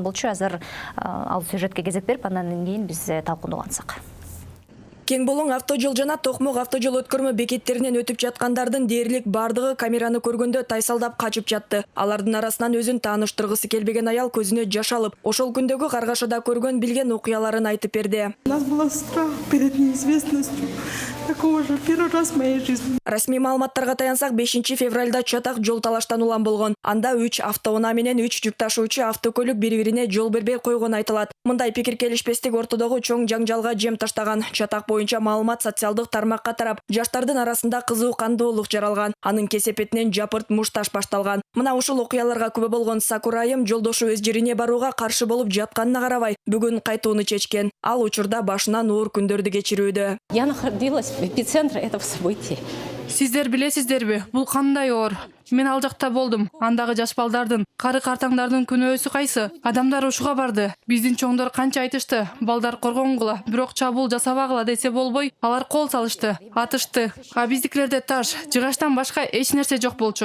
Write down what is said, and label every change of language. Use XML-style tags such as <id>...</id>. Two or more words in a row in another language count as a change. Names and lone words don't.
<ky>Азыр ал сюжетке кезек берип, андан кийин биз талкууну улантсак. Кең Болоң автожол жана Токмок автожол өткөрмө бекеттеринен өтүп жаткандардын дээрлик бардыгы камераны көргөндө тайсалдап качып жатты. Алардын арасынан өзүн тааныштыргысы келбеген аял көзүнө жаш алып, ошол күндөгү Каргашада көргөн билген окуяларын айтып берди.</ky> <ru>У нас был страх перед неизвестностью. Такого же первый раз в моей жизни.</ru> <ky>Расмий маалыматтарга таянсак, 5 февралда чатак жол талаштан улам болгон. Анда 3 автоунаа менен 3 жүк ташуучу автокөлүк бири-бирине жол бербей койгон айтылат. Мындай пикир келишпестик ортодогу чоң жаңжалга жем таштаган. Чатак боюнча маалымат социалдык тармакка тарап, жаштардын арасында кызуу кандоолук жаралган. Анын кесепетинен жапырт мушташ башталган. Мына ушул окуяларга күбө болгон Сакура айым жолдошу өз жерине барууга каршы болуп жатканына карабай, бүгүн кайтууну чечкен. Ал учурда башынан оор күндөрдү кечирүүдө.</ky> <ru>Я находилась в эпицентре этого события.</ru> <ky>Сиздер билесиздерби, бул кандай оор? Мен ал жакта болдум. Андагы жаш балдардын, кары картаңдардын күнөөсү кайсы? Адамдар ушуга барды. Биздин чоңдор канча айтышты, балдар коргонгула, бирок чабуул жасабагыла десе болбой, алар кол салышты, атышты. А биздикилерде таш, жыгачтан башка эч нерсе жок болчу.</ky>